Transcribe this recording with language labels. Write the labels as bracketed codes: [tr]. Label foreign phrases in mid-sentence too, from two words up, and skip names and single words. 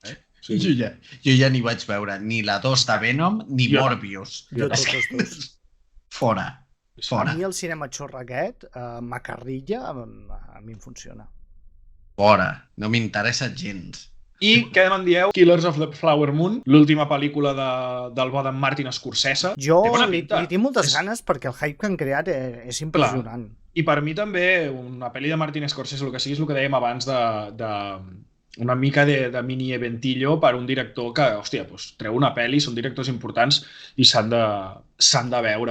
[ca] Sí. Jo ja ni vaig veure ni la 2 de Venom ni Morbius. Jo tots dos. Fora. Fora. A mi el cinema xorra aquest, macarrilla, a mi em funciona. Fora. No m'interessa gens. I què me'n dieu? Killers of the Flower Moon, l'última pel·lícula del bo d'en Martin Scorsese. Jo Té bona li pinta. tinc moltes ganes perquè el hype que han creat és impressionant. I per mi també una pel·li de Martin Scorsese, el que sigui, és el que dèiem abans de una mica de mini eventillo per un director que, hòstia, doncs, treu una pel·li, són directors importants i s'han de veure.